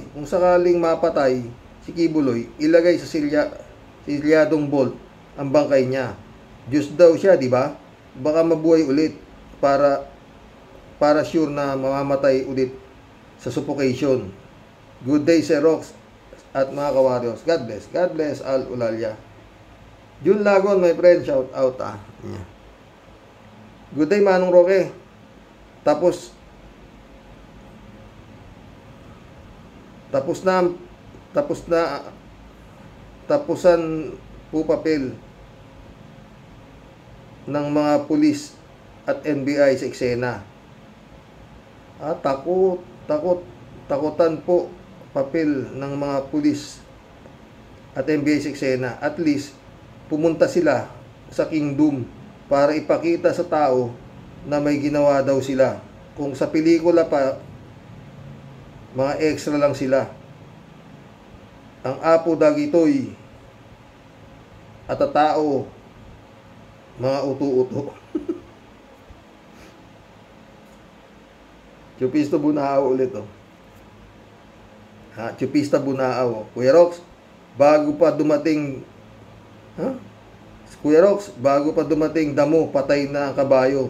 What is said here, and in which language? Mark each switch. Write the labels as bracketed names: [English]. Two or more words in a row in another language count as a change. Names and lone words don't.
[Filipino] Kung sakaling mapatay si Kibuloy, ilagay sa silyadong bolt ang bangkay niya. Diyos daw siya, di ba? Baka mabuhay ulit para sure na mamamatay ulit sa suffocation. [English] Good day, [Filipino] Sir Rox at mga kawaryos. [English] God bless. God bless, Al Ulalia. Jun Lagon, my friend, shout out. Good day, Manong Roque. [Filipino] Tapusan po papel ng mga pulis at NBI sa eksena. Takutan po papel ng mga pulis at NBI sa eksena. [English] At least, [Filipino] pumunta sila sa kingdom para ipakita sa tao na may ginawa daw sila. Kung sa pelikula pa, mga extra lang sila. Ang apo dagitoy at tao, mga uto-uto. Chupista Bunao ulit, oh. Chupista Bunao. Kuya Rox, bago pa dumating damo, patay na ang kabayo.